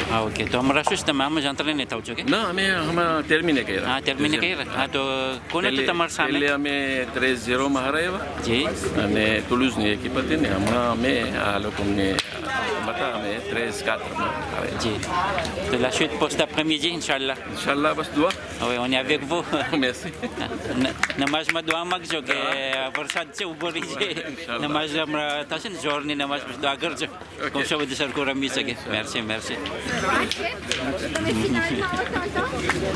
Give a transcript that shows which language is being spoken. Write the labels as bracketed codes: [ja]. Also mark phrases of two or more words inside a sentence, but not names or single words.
[gu] Ah, ok. તો હમણાં શું છે તમે આમ જ entraîné થાવ છો કે? ના અમે હમણાં ટર્મિને કર્યા હા, terminé કર્યા? હા, તો કોણ હતું તમારા સામે? એટલે અમે 13-0 માં હરાવ્યા જી. અને તુલુઝની એકીપ હતી ને હમણાં અમે આ લોકોને બતા અમે 13-4 માં આવે જી. [fr] તો la suite pour cet après-midi, Inch'Allah. [gu] ઇન્શાલ્લાહ બસ દુઆ [fr] Oui, on est avec vous. merci [gu] નમાઝમાં દુઆ માગજો કે વરસાદ છે ઉભો રહી છે નમાઝ હમણાં થશે ને જોરની નમાઝ પછી દુઆ કરજો કોશો બધું સરખું રમી શકે [fr] merci merci Mais finalement, on t'entend.